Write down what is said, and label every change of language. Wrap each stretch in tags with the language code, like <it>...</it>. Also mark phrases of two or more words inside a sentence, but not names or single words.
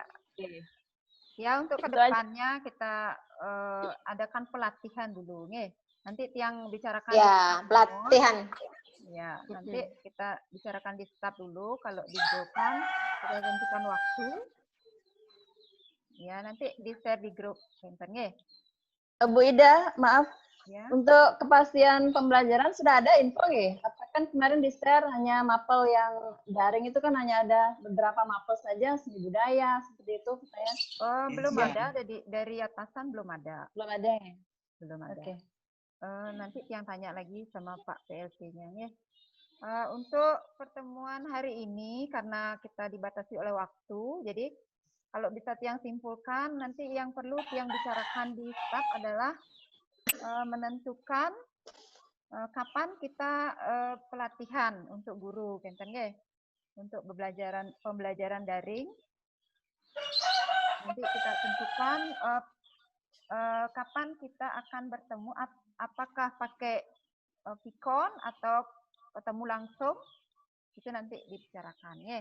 <id>Ya, untuk kedepannya kita adakan pelatihan dulu nih. Nanti yang bicarakan. Ya, pelatihan. Ya, nanti kita bicarakan di staf dulu. Kalau dibutuhkan, kita tentukan waktu. Ya, nanti di-share di grup. Bentar, nggih. Bu Ida, maaf. Ya. Untuk kepastian pembelajaran sudah ada info nggih? Kan kemarin di share hanya mapel yang daring itu kan hanya ada beberapa mapel saja, seni budaya seperti itu katanya. Oh, belum Ya. ada dari atasan belum ada. Belum ada ya? Belum ada. Oke. Nanti yang tanya lagi sama Pak PLT-nya ya. Untuk pertemuan hari ini karena kita dibatasi oleh waktu, jadi kalau bisa Tiang simpulkan nanti yang perlu Tiang bicarakan di staf adalah menentukan kapan kita pelatihan untuk guru,</id> <ban>kenten nggih?</ban> <id>Untuk pembelajaran daring. Nanti kita tentukan kapan kita akan bertemu, apakah pakai Vicon atau ketemu langsung, itu nanti dibicarakan ya.</id>